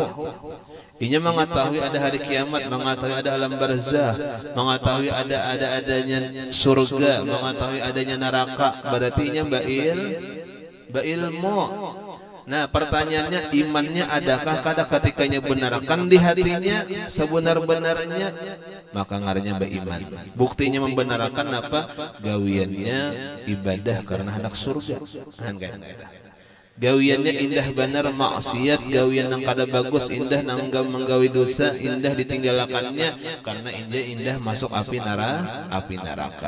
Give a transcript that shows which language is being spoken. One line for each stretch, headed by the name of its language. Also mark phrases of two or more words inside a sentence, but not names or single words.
Banjar: Inya mengetahui ada hari kiamat, mengetahui ada alam barzah, mengetahui adanya surga, mengetahui adanya neraka. Berarti inya berilmu. Nah, pertanyaannya, imannya adakah ketikanya benarkan di hatinya sebenar-benarnya, maka ngarannya beriman. Buktinya membenarkan apa? Gawiannya ibadah karena hendak surga. Gawiannya indah benar maksiat, gawian nang kada bagus indah nang menggawi dosa, indah ditinggalkannya karena indah masuk api neraka.